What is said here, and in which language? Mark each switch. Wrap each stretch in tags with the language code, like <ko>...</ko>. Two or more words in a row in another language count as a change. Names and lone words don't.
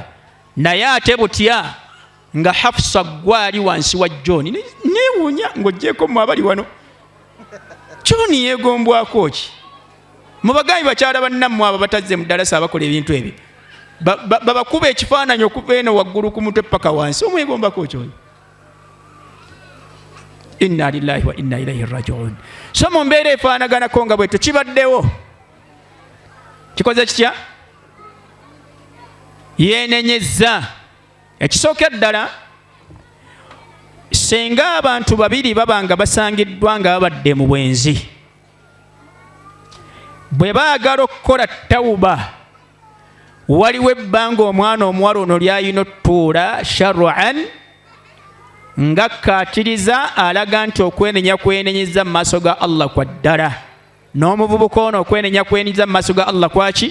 <lg>Naye ate butya nga Hafsa gwali wansi wa John. Neewuunya ng'oggyeko mu abali wano. John yeegombwako ki? Mubagabi bakyala bannammwe abo batazze mu ddalasa abakola ebintu ebyo. Babakuba ekifaananyi okuva eno waggulu ku mutwe paka wansi. Omwegombako kyoyo.</lg> <ar>إنا لله وإنا إليه راجعون.</ar> <lg>So mu mbeera efaanaganako nga bwe tukibaddewo. Kikoze kitya? Yeenenyezza. Ekisookera ddala, senga abantu babiri babanga basangiddwa nga babadde mu bwenzi, bwe baagala okukola tawuba, waliwo ebbanga omwana omuwala ono ly'ayina otutuula shar'an ng'akkaatiriza alaga nti okwenenyeza mu maaso ga Allah kwa ddala, n'omuvubuka ono okwenenyeza mu maaso ga Allah kwaki?</lg>